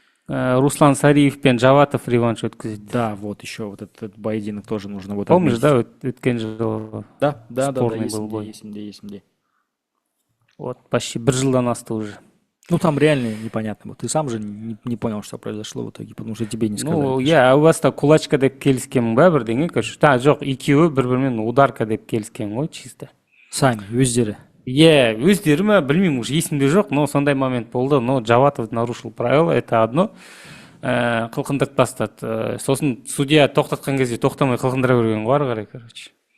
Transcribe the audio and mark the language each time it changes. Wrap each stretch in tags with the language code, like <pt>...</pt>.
<kk>Руслан Сариев пен Жаватов реванш өткізеді.</kk> <ru>Да, вот еще вот этот поединок тоже нужно будет. Помнишь, да,</ru> <kk>өткен жылы?</kk> <ru>Да,</ru> <kk>есімде.</kk> <ru>Вот, почти</ru> <kk>бір жылдан асты уже.</kk> <ru>Ну, там реально непонятно. Вот ты сам же не понял, что произошло в итоге, потому что тебе не сказали. Ну, у вас-то кулачка</ru> <kk>деп келіскен ба бірдеңе,</kk> <ru>короче.</ru> <kk>Жоқ, екеуі бір-бірімен ударка деп келіскен ғой, чисто. Сами, өздері. Өздері ме, білмеймін,</kk> <ru>уже</ru> <kk>есімде жоқ, но сондай момент болды.</kk> <ru>Но Жаватов нарушил правила, это одно.</ru> <kk>Қылқындырып тастады. Сосын судья тоқтатқан кезде тоқтамай қылқындыра берген ғой, ары қарай, короче.</kk>